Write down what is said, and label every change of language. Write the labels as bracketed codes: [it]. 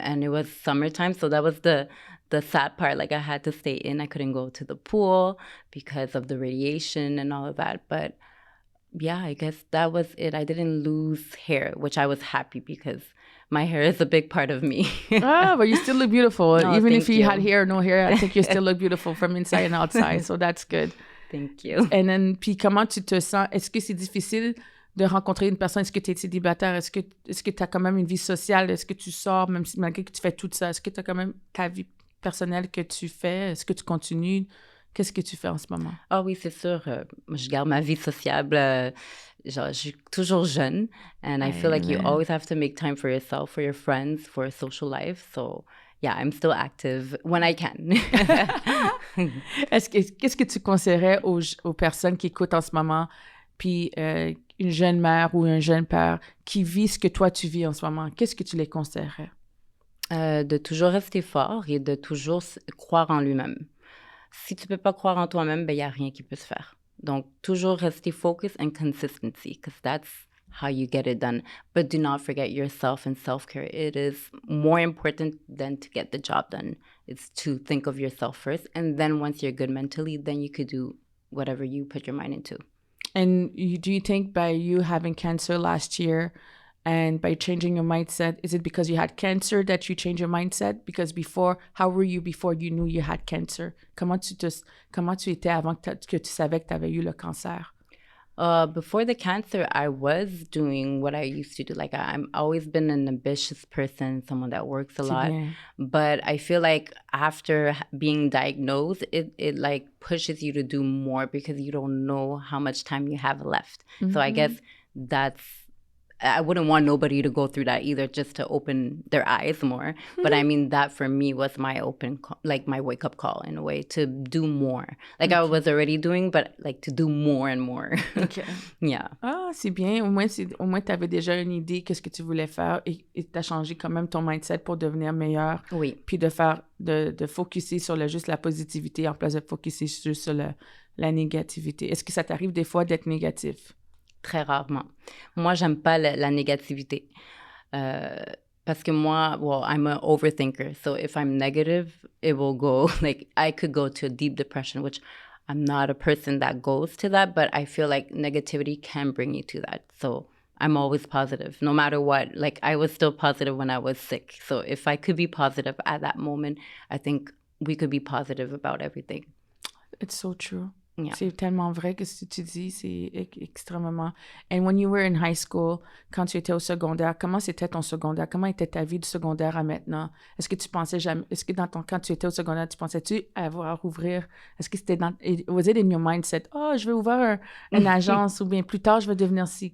[en] And it was summertime. So that was the sad part. Like I had to stay in. I couldn't go to the pool because of the radiation and all of that. But yeah, I guess that was it. I didn't lose hair, which I was happy because my hair is a big part of me. But you still look beautiful. No, even if you had hair or no hair, I think you still look beautiful from inside and outside. So that's good. Thank you. [fr] Puis comment tu te sens? Est-ce que c'est difficile de rencontrer une personne? Est-ce que tu es célibataire? Est-ce que tu as quand même une vie sociale? Est-ce que tu sors, même si malgré que tu fais tout ça? Est-ce que tu as quand même ta vie personnelle que tu fais? Est-ce que tu continues? Qu'est-ce que tu fais en ce moment? Ah oui, c'est sûr. Je garde ma vie sociable. Je suis toujours jeune. [en] And I feel like you always have to make time for yourself, for your friends, for a social life. So yeah, I'm still active when I can. [fr] Qu'est-ce que tu conseillerais aux personnes qui écoutent en ce moment, puis une jeune mère ou un jeune père qui vit ce que toi tu vis en ce moment? Qu'est-ce que tu les conseillerais? De toujours rester fort et de toujours croire en lui-même. Si tu peux pas croire en toi-même, ben, il n'y a rien qui peut se faire. Donc, toujours rester [en] focus and consistency, because that's how you get it done. But do not forget yourself and self-care. It is more important than to get the job done. It's to think of yourself first. And then once you're good mentally, then you could do whatever you put your mind into. And do you think by you having cancer last year and by changing your mindset, is it because you had cancer that you changed your mindset? Because before, how were you before you knew you had cancer? Comment tu étais avant que tu savais que tu avais eu le cancer? Before the cancer, I was doing what I used to do. Like, I'm always been an ambitious person, someone that works a lot. [fr] Bien. [en] But I feel like after being diagnosed, it like pushes you to do more because you don't know how much time you have left. So I guess I wouldn't want nobody to go through that either, just to open their eyes more. But I mean, that for me was my my wake up call in a way, to do more. Like I was already doing, but like to do more and more. Okay. Yeah. [fr] Ah, c'est bien. Au moins, tu avais déjà une idée de ce que tu voulais faire et tu as changé quand même ton mindset pour devenir meilleur. Oui. Puis de focusser sur juste la positivité en place de focusser juste sur la négativité. Est-ce que ça t'arrive des fois d'être négatif? Très rarement. Moi, j'aime pas la négativité. Parce que moi, [en] I'm an overthinker. So if I'm negative, it will go, like, I could go to a deep depression, which I'm not a person that goes to that, but I feel like negativity can bring you to that. So I'm always positive, no matter what. Like, I was still positive when I was sick. So if I could be positive at that moment, I think we could be positive about everything. It's so true. Yeah. [fr] C'est tellement vrai que ce que tu dis, c'est extrêmement... [en] And when you were in high school, [fr] quand tu étais au secondaire, comment c'était ton secondaire? Comment était ta vie du secondaire à maintenant? Est-ce que tu pensais jamais... Est-ce que quand tu étais au secondaire, tu pensais-tu avoir ouvrir... Est-ce que c'était [en] was it in your mindset? [fr] Oh, je vais ouvrir une agence ou bien plus tard, je vais devenir ci.